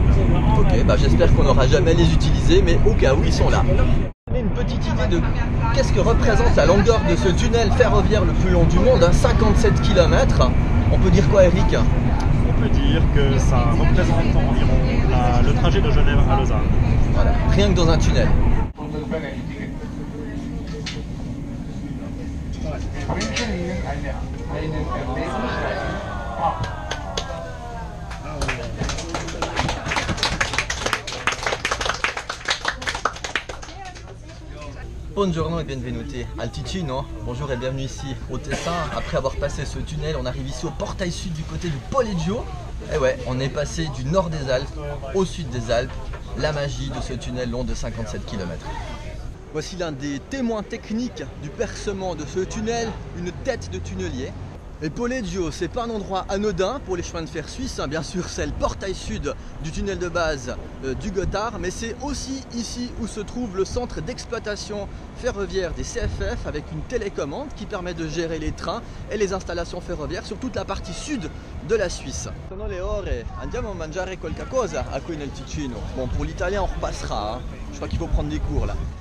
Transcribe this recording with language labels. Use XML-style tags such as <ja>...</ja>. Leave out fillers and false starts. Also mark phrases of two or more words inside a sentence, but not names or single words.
<fr>Ok, bah j'espère qu'on n'aura jamais les utiliser, mais au cas où ils sont là. Vous avez une petite idée de qu'est-ce que représente la longueur de ce tunnel ferroviaire le plus long du monde, hein, 57 km. On peut dire quoi, Eric? On peut dire que ça représente environ le trajet de Genève à Lausanne. Voilà, rien que dans un tunnel.</fr> <it>Buongiorno et benvenuti al Ticino.</it> <fr>Bonjour et bienvenue ici au Tessin. Après avoir passé ce tunnel, on arrive ici au portail sud du côté du Poleggio. Et ouais, on est passé du nord des Alpes au sud des Alpes. La magie de ce tunnel long de 57 km. Voici l'un des témoins techniques du percement de ce tunnel, une tête de tunnelier. Et Poleggio, c'est pas un endroit anodin pour les chemins de fer suisses, hein. Bien sûr c'est le portail sud du tunnel de base du Gothard, mais c'est aussi ici où se trouve le centre d'exploitation ferroviaire des CFF avec une télécommande qui permet de gérer les trains et les installations ferroviaires sur toute la partie sud de la Suisse.</fr> <it>Sono le ore, andiamo a mangiare qualcosa a qui nel Ticino.</it> <fr>Bon, pour l'italien on repassera, hein. Je crois qu'il faut prendre des cours là.</fr>